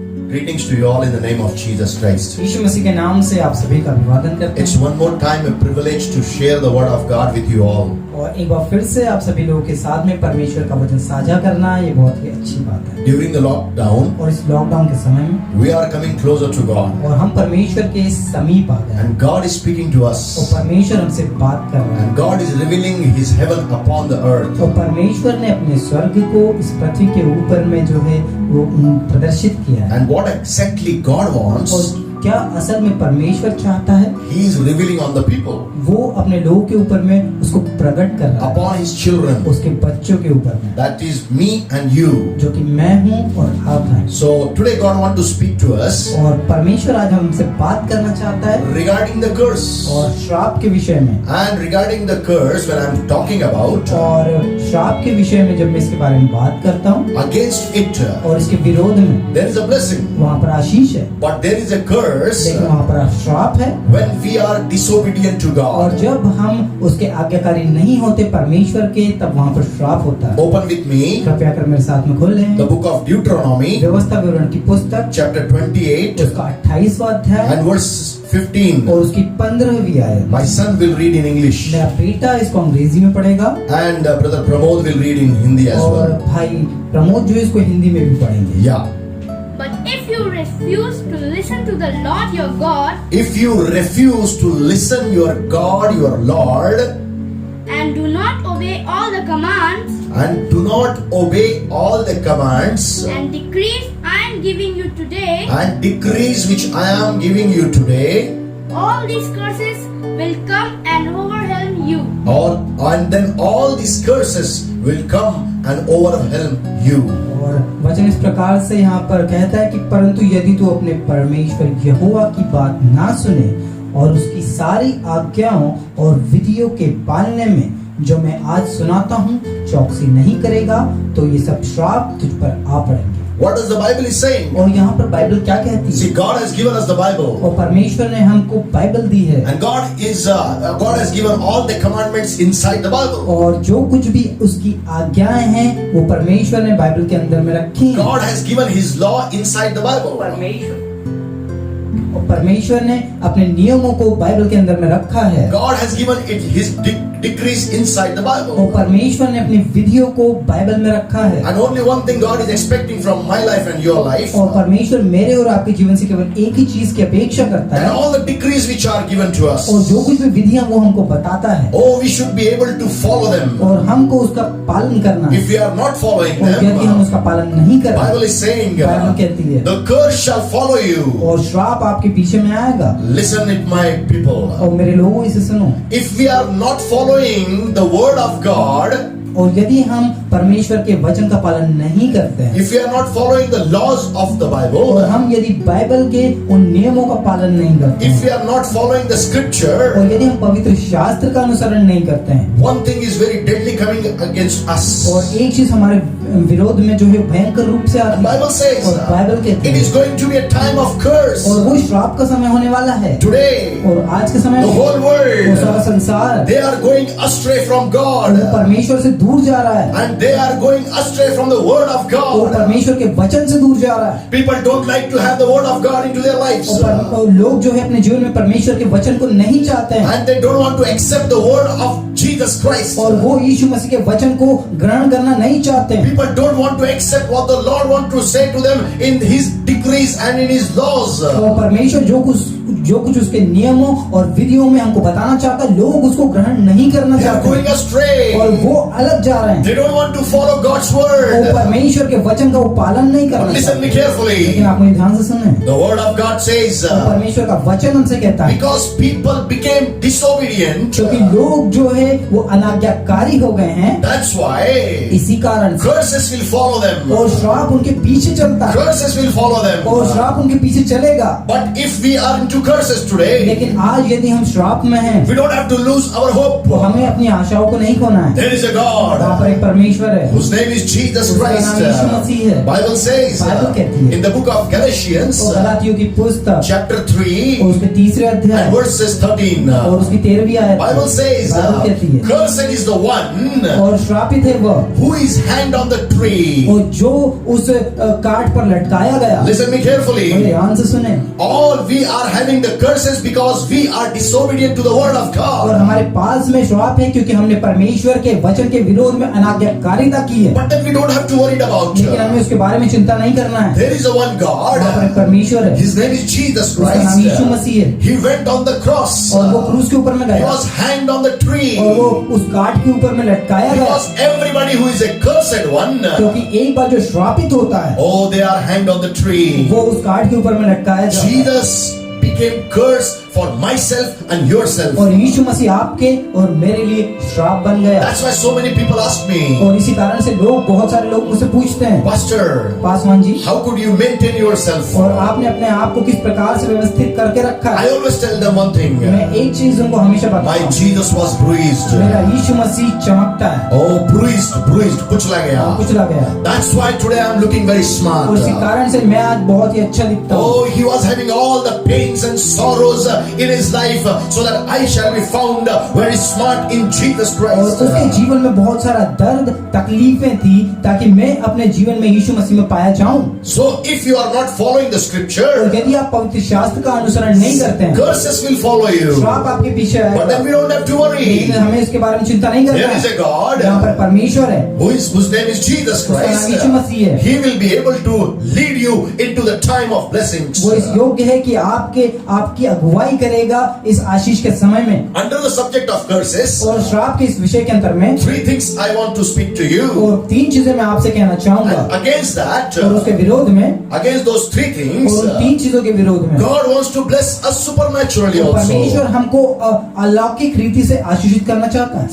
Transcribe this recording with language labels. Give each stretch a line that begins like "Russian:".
English: greetings to you all in the name of Jesus Christ.
Hindi: यीशु मसीह के नाम से आप सभी का अभिवादन करते
English: It's
Hindi: हैं
English: one more time a privilege to share the word of God with you all.
Hindi: और एक बार फिर से आप सभी लोगों के साथ में परमेश्वर का वचन साझा करना ये बहुत ही अच्छी बात है।
English: During the lockdown,
Hindi: और इस लॉकडाउन के समय में
English: we are coming closer to God,
Hindi: और हम परमेश्वर के समीप आ गए हैं
English: and God is speaking to
Hindi: और
English: us,
Hindi: परमेश्वर हमसे बात कर रहा है
English: and God is revealing His heaven upon the earth.
Hindi: और परमेश्वर ने अपने स्वर्ग को इस पृथ्वी के ऊपर में जो है वो प्रदर्शित किया है।
English: And what exactly God wants,
Hindi: और क्या असल में परमेश्वर चाहता है
English: He is revealing on the people,
Hindi: वो अपने लोगों के ऊपर में उसको प्रकट कर रहा है,
English: upon His children.
Hindi: उसके बच्चों के ऊपर में,
English: That is me and you.
Hindi: जो कि मैं हूँ और आप हैं।
English: So today God wants to speak to us
Hindi: और परमेश्वर आज हमसे बात करना चाहता है
English: regarding the curse.
Hindi: और श्राप के विषय में,
English: And regarding the curse, when I'm talking about
Hindi: और श्राप के विषय में जब मैं इसके बारे में बात करता हूँ
English: against it,
Hindi: और इसके विरोध में,
English: there is a blessing,
Hindi: वहाँ पर आशीष है
English: but there is a curse
Hindi: लेकिन वहाँ पर श्राप है
English: when we are disobedient to
Hindi: और
English: God.
Hindi: जब हम उसके आज्ञाकारी नहीं होते परमेश्वर के, तब वहाँ पर श्राप होता है।
English: Open with me
Hindi: कृपया कर मेरे साथ में खोल लें
English: the book of Deuteronomy,
Hindi: व्यवस्था विवरण की पुस्तक
English: chapter 28
Hindi: उसका 28वां अध्याय
English: and verse 15.
Hindi: और उसकी 15वीं आयत।
English: My son will read in English
Hindi: मेरा बेटा इसको अंग्रेजी में पढ़ेगा
English: and brother Pramod will read in Hindi as
Hindi: और
English: well.
Hindi: भाई प्रमोद जो है इसको हिंदी में भी पढ़ेंगे।
English: Yeah. But if you refuse to listen to the Lord your God If you refuse to listen your God, your Lord, and do not obey all the commands and do not obey all the commands and decrees I am giving you today, and decrees which I am giving you today, all these curses will come and overwhelm you. and then all these curses will come and overwhelm you.
Hindi: और वचन इस प्रकार से यहाँ पर कहता है कि परंतु यदि तू अपने परमेश्वर यहोवा की बात ना सुने और उसकी सारी आज्ञाओं और विधियों के पालने में जो मैं आज सुनाता हूँ चौकसी नहीं करेगा तो ये सब श्राप तुझ पर आ पड़ेंगे।
English: What does the Bible is saying?
Hindi: और यहाँ पर बाइबल क्या कहती है?
English: See, God has given us the Bible,
Hindi: और परमेश्वर ने हमको बाइबल दी है
English: and God has given all the commandments inside the Bible.
Hindi: और जो कुछ भी उसकी आज्ञाएं हैं वो परमेश्वर ने बाइबल के अंदर में रखी हैं।
English: God has given His law inside the Bible.
Hindi: और परमेश्वर ने अपने नियमों को बाइबल के अंदर में रखा है
English: God has given it His decrees inside the Bible.
Hindi: और परमेश्वर ने अपनी विधियों को बाइबल में रखा है
English: And only one thing God is expecting from my life and your life,
Hindi: और परमेश्वर मेरे और आपके जीवन से केवल एक ही चीज की अपेक्षा करता
English: and
Hindi: है
English: all the decrees which are given to us,
Hindi: और जो कुछ भी विधियां वो हमको बताता है
English: oh, we should be able to follow them.
Hindi: और हमको उसका पालन करना है।
English: If we are not following
Hindi: और यदि हम
English: them,
Hindi: उसका पालन नहीं कर
English: Bible
Hindi: रहे,
English: is saying,
Hindi: बाइबल कहती है
English: the curse shall follow you.
Hindi: और श्राप आपके पीछे में आएगा।
English: Listen it, my people.
Hindi: और मेरे लोगों इसे सुनो,
English: If we are not following the word of God,
Hindi: और यदि हम परमेश्वर के वचन का पालन नहीं करते हैं
English: if we are not following the laws of the
Hindi: और
English: Bible,
Hindi: हम यदि बाइबल के उन नियमों का पालन नहीं करते
English: if
Hindi: हैं
English: we are not following the scripture,
Hindi: और यदि हम पवित्र शास्त्र का अनुसरण नहीं करते हैं
English: one thing is very deadly coming against us.
Hindi: और एक चीज हमारे विरोध में जो है भयंकर रूप से
English: The
Hindi: आती है
English: Bible says
Hindi: और बाइबल कहती
English: it
Hindi: है
English: is going to be a time of curse.
Hindi: और वो श्राप का समय होने वाला है
English: Today,
Hindi: और आज के समय
English: the
Hindi: में
English: whole
Hindi: वो सारा
English: world,
Hindi: संसार
English: they are going astray from
Hindi: वो
English: God,
Hindi: परमेश्वर से दूर जा रहा है
English: and they are going astray from the word of
Hindi: वो
English: God.
Hindi: परमेश्वर के वचन से दूर जा रहा है
English: People don't like to have the word of God into their lives,
Hindi: और लोग जो है अपने जीवन में परमेश्वर के वचन को नहीं चाहते हैं
English: and they don't want to accept the word of Jesus Christ.
Hindi: और वो यीशु मसीह के वचन को ग्रहण करना नहीं चाहते हैं
English: People don't want to accept what the Lord wants to say to them in His decrees and in His laws.
Hindi: तो परमेश्वर जो कुछ उसके नियमों और विधियों में हमको बताना चाहता है लोग उसको ग्रहण नहीं करना
English: They are
Hindi: चाहते
English: going astray.
Hindi: और वो अलग जा रहे हैं
English: They don't want to follow God's
Hindi: वो
English: word.
Hindi: परमेश्वर के वचन का वो पालन नहीं करना
English: Listen me
Hindi: चाहते
English: carefully.
Hindi: लेकिन आप मुझे ध्यान से सुने
English: The word of God says,
Hindi: और परमेश्वर का वचन हमसे कहता है
English: because people became disobedient,
Hindi: क्योंकि लोग जो है वो अनाज्ञाकारी हो गए हैं
English: that's why
Hindi: इसी कारण से
English: curses will follow them.
Hindi: और श्राप उनके पीछे चलता है
English: Curses will follow them.
Hindi: और श्राप उनके पीछे चलेगा
English: But if we are into into curses today,
Hindi: लेकिन आज यदि हम श्राप में हैं
English: we don't have to lose our hope.
Hindi: तो हमें अपनी आशाओं को नहीं खोना है।
English: There is a
Hindi: वहाँ
English: God
Hindi: पर एक परमेश्वर है,
English: whose name is Jesus
Hindi: उसका
English: Christ.
Hindi: नाम यीशु मसीह है।
English: Bible says
Hindi: बाइबल कहती है
English: in the book of Galatians,
Hindi: और गलातियों की पुस्तक
English: chapter
Hindi: और
English: 3
Hindi: उसके तीसरे अध्याय
English: and verses 13.
Hindi: और उसकी 13वीं आयत,
English: Bible says,
Hindi: बाइबल कहती है
English: cursed is the one
Hindi: और श्रापित है वह
English: who is hanged on the tree.
Hindi: और जो उस काट पर लटकाया गया।
English: Listen me
Hindi: और
English: carefully.
Hindi: ध्यान से सुने,
English: All we are having the curses because we are disobedient to the word of
Hindi: और
English: God.
Hindi: हमारे पास में श्राप है क्योंकि हमने परमेश्वर के वचन के विरोध में अनाज्ञाकारिता की है,
English: But then we don't have to worry about.
Hindi: लेकिन हमें उसके बारे में चिंता नहीं करना है।
English: There is a one
Hindi: वहाँ पर
English: God.
Hindi: एक परमेश्वर है,
English: His name is Jesus
Hindi: उसका नाम यीशु
English: Christ.
Hindi: मसीह है
English: He went on the cross.
Hindi: और वो क्रूस के ऊपर में
English: He
Hindi: गया
English: was hanged on the tree.
Hindi: और वो उस काट के ऊपर में लटकाया गया,
English: Because everybody who is a cursed one,
Hindi: क्योंकि एक बार जो श्रापित होता है
English: oh, they are hanged on the tree.
Hindi: वो उस काट के ऊपर में लटकाया जाता है।
English: Jesus became curse for myself and yourself.
Hindi: और यीशु मसीह आपके और मेरे लिए श्राप बन गया।
English: That's why so many people ask me,
Hindi: और इसी कारण से लोग, बहुत सारे लोग मुझसे पूछते हैं,
English: Pastor,
Hindi: Paswan ji,
English: how could you maintain yourself?
Hindi: और आपने अपने आप को किस प्रकार से व्यवस्थित करके रखा
English: I
Hindi: है?
English: always tell them one thing.
Hindi: मैं एक चीज उनको हमेशा बताता
English: My
Hindi: हूँ,
English: Jesus was bruised.
Hindi: मेरा यीशु मसीह चमकता है
English: Oh, bruised,
Hindi: कुचला गया. और कुचला गया।
English: That's why today I'm looking very smart.
Hindi: और इसी कारण से मैं आज बहुत ही अच्छा दिखता हूँ।
English: Oh, he was having all the pains and sorrows in his life so that I shall be found very smart in Jesus
Hindi: और
English: Christ.
Hindi: उसके जीवन में बहुत सारा दर्द, तकलीफें थी ताकि मैं अपने जीवन में यीशु मसीह में पाया जाऊं।
English: So if you are not following the
Hindi: और
English: scripture,
Hindi: यदि आप पवित्र शास्त्र का अनुसरण नहीं करते हैं,
English: curses will follow you.
Hindi: श्राप आपके पीछे
English: But then we
Hindi: आएगा।
English: don't have to worry.
Hindi: लेकिन हमें इसके बारे में चिंता नहीं
English: There
Hindi: करना
English: is a
Hindi: है।
English: God
Hindi: यहाँ पर परमेश्वर है,
English: whose name is Jesus
Hindi: उसका नाम
English: Christ.
Hindi: यीशु मसीह है।
English: He will be able to lead you into the time of blessings.
Hindi: वो इस योग्य है कि आपकी अगुवाई करेगा इस आशीष के समय में।
English: Under the subject of curses,
Hindi: और श्राप के इस विषय के अंतर में
English: 3 things I want to speak to you.
Hindi: और 3 चीजें मैं आपसे कहना चाहूंगा।
English: And against that,
Hindi: और उसके विरोध में,
English: against those 3 things,
Hindi: और उन 3 चीजों के विरोध में
English: God wants to bless us supernaturally
Hindi: परमेश्वर
English: also.
Hindi: हमको अलौकिक रीति से आशीषित करना चाहता है।